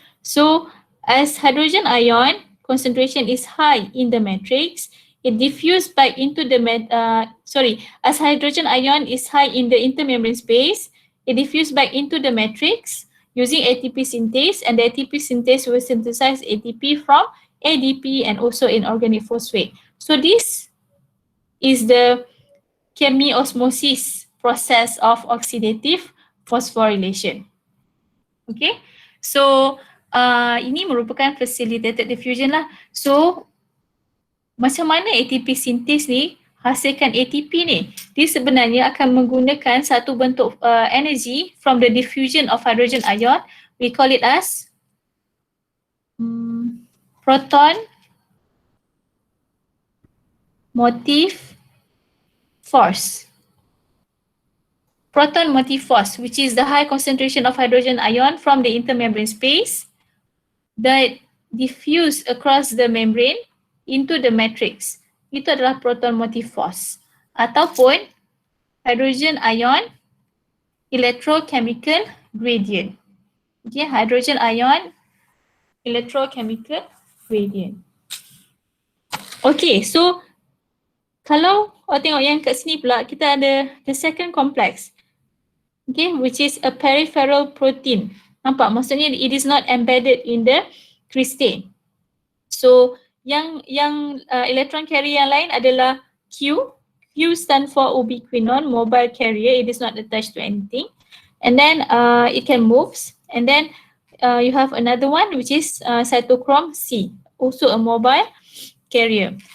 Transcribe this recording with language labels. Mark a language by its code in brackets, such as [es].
[en] So as hydrogen ion concentration is high in the matrix, it diffuse back into the as hydrogen ion is high in the intermembrane space, it diffuse back into the matrix using ATP synthase, and the ATP synthase will synthesize ATP from ADP and also inorganic phosphate. So this is the chemiosmosis process of oxidative phosphorylation. [ms] Okay, so ini merupakan facilitated diffusion lah. So macam mana ATP synthase ni hasilkan ATP ni? Dia sebenarnya akan menggunakan satu bentuk [en] energy from the diffusion of hydrogen ion. We call it as proton motive force. Proton motive force, which is the high concentration of hydrogen ion from the intermembrane space that diffuse across the membrane into the matrix. [ms] Itu adalah proton motive force. Ataupun hydrogen ion electrochemical gradient. [en] Okay, hydrogen ion electrochemical gradient. [ms] Okay, so kalau awak tengok yang kat sini pula, kita ada [en] the second complex. Okay, which is a peripheral protein. [ms] Nampak? Maksudnya [en] it is not embedded in the crystine. [ms] So yang electron carrier yang lain adalah Q. [en] Q stand for ubiquinone, mobile carrier. It is not attached to anything. And then it can move. And then you have another one which is cytochrome C, also a mobile carrier.